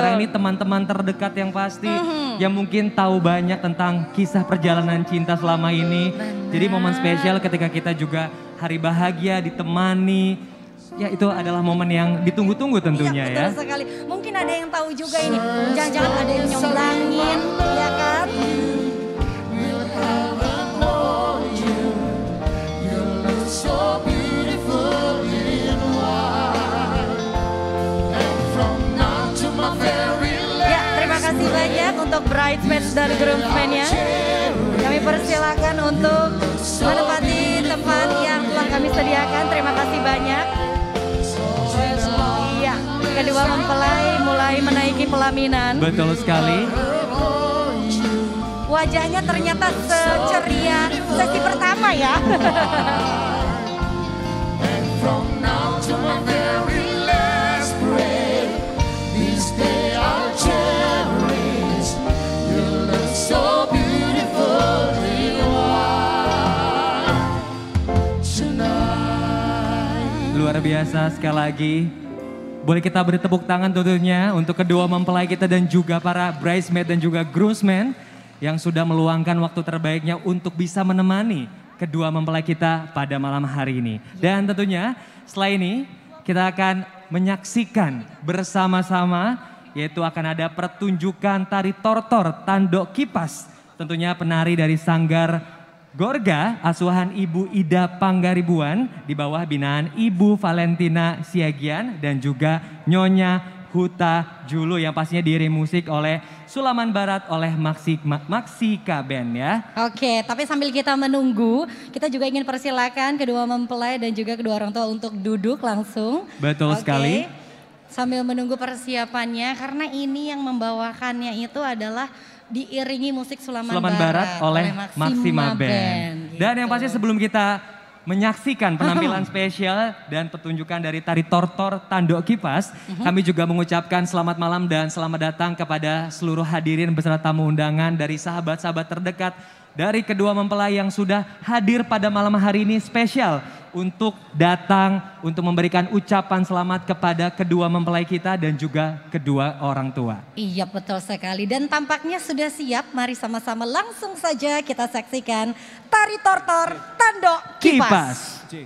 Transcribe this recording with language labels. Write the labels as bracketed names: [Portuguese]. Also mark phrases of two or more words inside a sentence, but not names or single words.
[Indonesian] Sekarang ini teman-teman terdekat yang pasti, yang mungkin tahu banyak tentang kisah perjalanan cinta selama ini. Jadi momen spesial ketika kita juga hari bahagia ditemani. Ya itu adalah momen yang ditunggu-tunggu tentunya Iya, ya. betul sekali. Mungkin ada yang tahu juga ini, jangan-jangan ada yang nyomblangin, ya kan? [English] So beautiful in white, and from now to my very [Indonesian] Ya, terima kasih banyak untuk bridesmaids dan groomsmen-nya. Kami persilakan untuk menempati tempat yang telah kami sediakan. Terima kasih banyak. Iya, kedua mempelai mulai menaiki pelaminan. Betul sekali. Wajahnya ternyata seceria sesi pertama ya. [English] From now to my very last breath, this day I'll cherish. You look so beautiful in white tonight. [Indonesian] Luar biasa sekali lagi. Boleh kita beri tepuk tangan tentunya untuk kedua mempelai kita dan juga para bridesmaid dan juga groomsmen yang sudah meluangkan waktu terbaiknya untuk bisa menemani kedua mempelai kita pada malam hari ini. Dan tentunya setelah ini kita akan menyaksikan bersama-sama, yaitu akan ada pertunjukan tari tortor Tandok Kipas. Tentunya penari dari Sanggar Gorga asuhan Ibu Ida Panggaribuan di bawah binaan Ibu Valentina Siagian dan juga Nyonya Huta Julu yang pastinya diiringi musik oleh Sulaman Barat oleh Maksika Band ya. Oke, tapi sambil kita menunggu, kita juga ingin persilakan kedua mempelai dan juga kedua orang tua untuk duduk langsung. Betul Oke, sekali. Sambil menunggu persiapannya, karena ini yang membawakannya itu adalah diiringi musik Sulaman Barat oleh Maksima Band. Dan yang pasti sebelum kita menyaksikan penampilan spesial dan pertunjukan dari tari tortor Tandok Kipas, kami juga mengucapkan selamat malam dan selamat datang kepada seluruh hadirin beserta tamu undangan dari sahabat-sahabat terdekat dari kedua mempelai yang sudah hadir pada malam hari ini spesial untuk datang untuk memberikan ucapan selamat kepada kedua mempelai kita dan juga kedua orang tua. Iya betul sekali dan tampaknya sudah siap. Mari sama-sama langsung saja kita saksikan tari tortor Tandok Kipas.